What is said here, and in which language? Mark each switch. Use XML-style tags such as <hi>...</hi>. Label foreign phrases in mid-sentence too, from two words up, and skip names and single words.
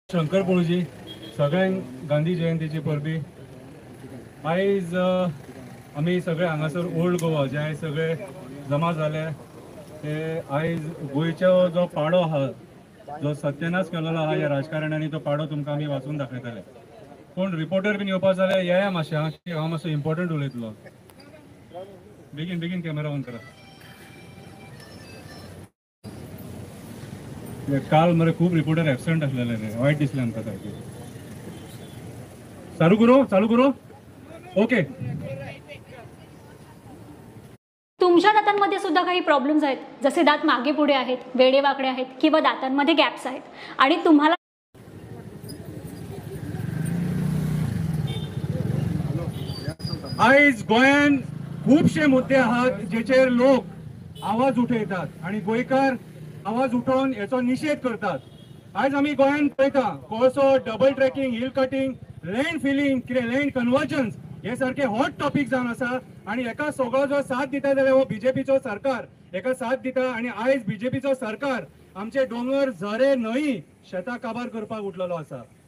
<kok>शंकर पळूजी सगळ्यांक गांधी जयंतीची परबी आयज आमी सगळे हांगासर ओल्ड गोवा जे आयज सगळे जमा जाले ते आयज गोंयचो जो पाडो आहा जो सत्यानाश केलेलो आहा या राजकारण्यांनी तो पाडो तुमकां आमी वाचून दाखयतले. कोण रिपोर्टर बीन येवपाक जाल्यार येया मातशें हांव मातसो इम्पॉर्टंट उलयतलो. बेगीन बेगीन कॅमेरा ऑन करा.</kok> <mr>काल मरे खूप रिपोर्टर ॲबसेंट असलेले रे, वाईट दिसले आमकां सारखे. चालू करू ओके. तुमच्या दातांमध्ये सुद्धा काही प्रॉब्लेम्स आहेत, जसे दात मागे पुढे आहेत, वेडेवाकडे आहेत किंवा दातांमध्ये गॅप्स आहेत आणि तुम्हाला</mr> <kok>आयज गोंयान खूपशे मुद्दे आहात जेचेर लोक आवाज उठयतात आणि गोंयकार आवाज उठोवन याचो निषेध करतात. आज आम्ही गोंयान पळयता कोळसो,</kok> <en>double tracking, hill cutting, land filling, land conversions</en> <kok>हे सारखे</kok> <en>hot topic</en> <kok>जावन आसा आणि एका सगळो जो साथ दिता जाल्यार हो बीजेपीचो सरकार एका साथ दिता आणि आयज बीजेपीचो सरकार आमचे डोंगर, झरे, न्हंय शेतां काबार करपाक उठलेलो आसा.</kok>